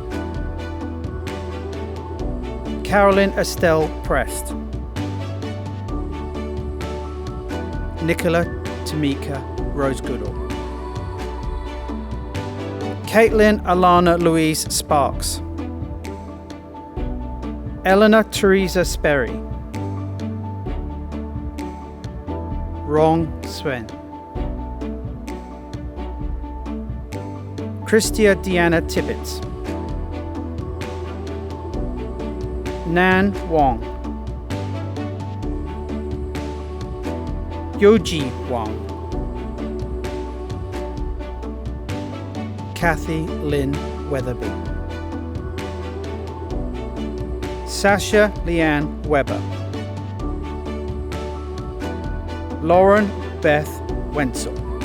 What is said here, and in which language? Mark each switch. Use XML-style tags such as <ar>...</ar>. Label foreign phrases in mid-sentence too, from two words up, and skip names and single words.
<en>Carolyn Estelle Prest, Nicola Tamika Rose Goodall, Caitlin Alana Louise Sparks, Eleanor Teresa Sperry, Rong Swen, Christia Deanna Tippett, Nan Wong, Yoji Wong, Kathy Lynn Weatherby, Sasha Leanne Weber, Lauren Beth Wenzel.</en>